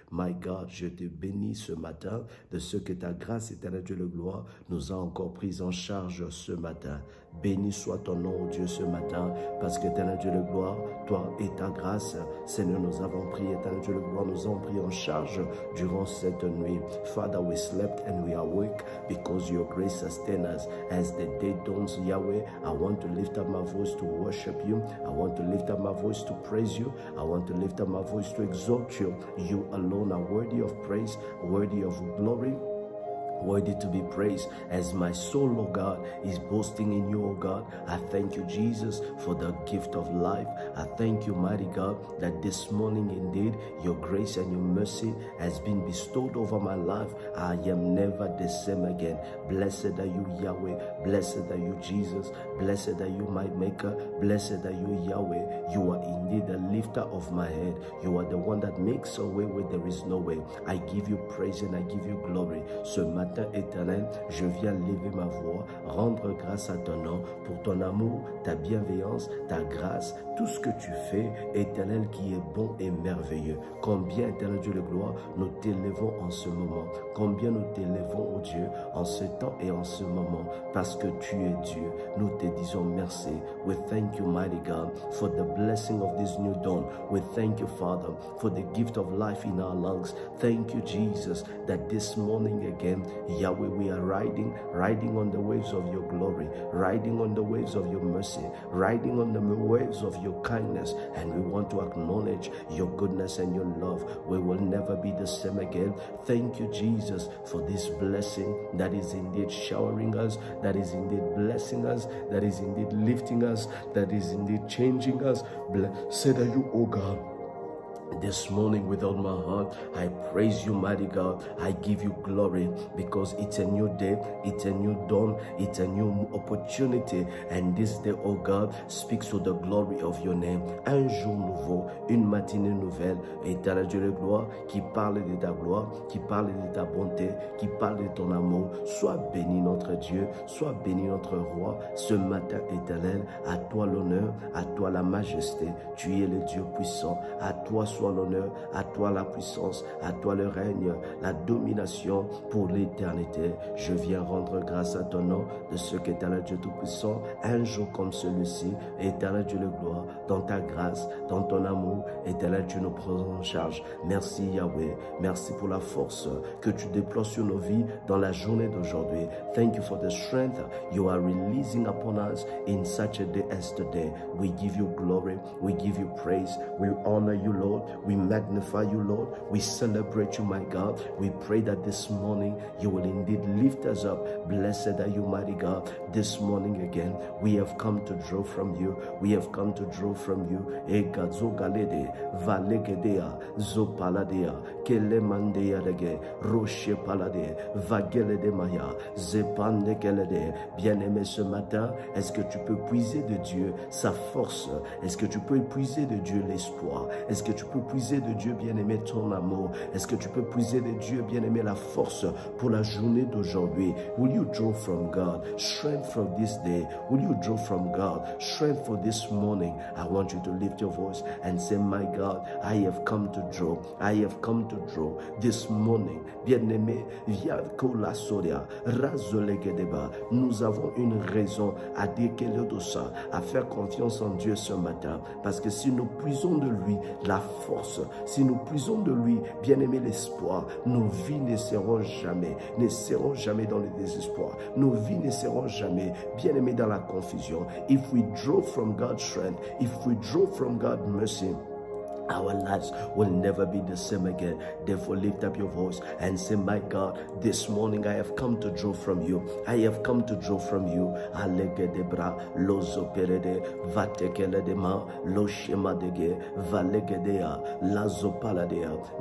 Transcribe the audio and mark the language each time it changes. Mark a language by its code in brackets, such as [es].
[en] My God, [fr] je te bénis ce matin de ce que ta grâce, éternel Dieu de gloire, nous a encore pris en charge ce matin. Béni soit ton nom, oh Dieu, ce matin, parce que, éternel Dieu de gloire, toi et ta grâce, Seigneur, nous avons pris, éternel Dieu de gloire, nous avons pris en charge durant cette nuit. [en] Father, we slept and we are awake because your grace sustains us. As the day dawns, Yahweh, I want to lift up my voice to worship you. I want to lift up my voice to praise you. I want to lift up my voice to exalt you. You alone are worthy of praise, worthy of glory, worthy to be praised. As my soul, oh God, is boasting in you, oh God, I thank you, Jesus, for the gift of life. I thank you, mighty God, that this morning indeed your grace and your mercy has been bestowed over my life. I am never the same again. Blessed are you, Yahweh. Blessed are you, Jesus. Blessed are you, my Maker. Blessed are you, Yahweh. You are indeed the lifter of my head. You are the one that makes a way where there is no way. I give you praise and I give you glory. [fr] So éternel, je viens lever ma voix, rendre grâce à ton nom pour ton amour, ta bienveillance, ta grâce, tout ce que tu fais, éternel, qui est bon et merveilleux. Combien, éternel Dieu de gloire, nous t'élevons en ce moment. Combien nous t'élevons, oh Dieu, en en ce temps et en ce moment, parce que tu es Dieu. Nous te disons merci. [en] We thank you, mighty God, for the blessing of this new dawn. We thank you, Father, for the gift of life in our lungs. Thank you, Jesus, that this morning again, Yahweh, we are riding on the waves of your glory, riding on the waves of your mercy, riding on the waves of your kindness, and we want to acknowledge your goodness and your love. We will never be the same again. Thank you, Jesus, for this blessing that is indeed showering us, that is indeed blessing us, that is indeed lifting us, that is indeed changing us. Blessed are you, O God. This morning, with all my heart, I praise you, mighty God. I give you glory because it's a new day, it's a new dawn, it's a new opportunity. And this day, oh God, speaks to the glory of your name. [fr] Un jour nouveau, une matinée nouvelle. Éternel Dieu de gloire, qui parle de ta gloire, qui parle de ta bonté, qui parle de ton amour. Sois béni notre Dieu, sois béni notre roi. Ce matin, éternel, à toi l'honneur, à toi la majesté. Tu es le Dieu puissant. À toi soit l'honneur, à toi la puissance, à toi le règne, la domination pour l'éternité. Je viens rendre grâce à ton nom de ce qu'éternel Dieu Tout-Puissant, un jour comme celui-ci, éternel Dieu de gloire, dans ta grâce, dans ton amour, éternel Dieu nous prend en charge. Merci Yahweh, merci pour la force que tu déploies sur nos vies dans la journée d'aujourd'hui. [en] Thank you for the strength you are releasing upon us in such a day as today. We give you glory, we give you praise, we honor you, Lord. We magnify you, Lord. We celebrate you, my God. We pray that this morning you will indeed lift us up. Blessed are you, mighty God. This morning again, we have come to draw from you. We have come to draw from you. Egazo galede, valegedea, zopaladea, kelemandea dege, roche palade, vagelede maya, zepande kelede. [fr] Bien-aimé, ce matin, est-ce que tu peux puiser de Dieu sa force? Est-ce que tu peux puiser de Dieu l'espoir? Est-ce que tu peux puiser de Dieu, bien-aimé, ton amour? Est-ce que tu peux puiser de Dieu, bien-aimé, la force pour la journée d'aujourd'hui? [en] Will you draw from God strength from this day? Will you draw from God strength for this morning? I want you to lift your voice and say, my God, I have come to draw. I have come to draw this morning. [fr] Bien-aimé, Yakola Soria, Razolegedeba, nous avons une raison à dire quel est ça, à faire confiance en Dieu ce matin. Parce que si nous puisons de lui la force, si nous puisons de lui, bien-aimé, l'espoir, nos vies ne seront jamais dans le désespoir. Nos vies ne seront jamais, bien-aimé, dans la confusion. [en] If we draw from God's strength, if we draw from God's mercy, our lives will never be the same again. Therefore, lift up your voice and say, my God, this morning I have come to draw from you. I have come to draw from you. Alegedebra, lozo perede, vatekeledema, lo shemadege, valegedea, lazo paladea.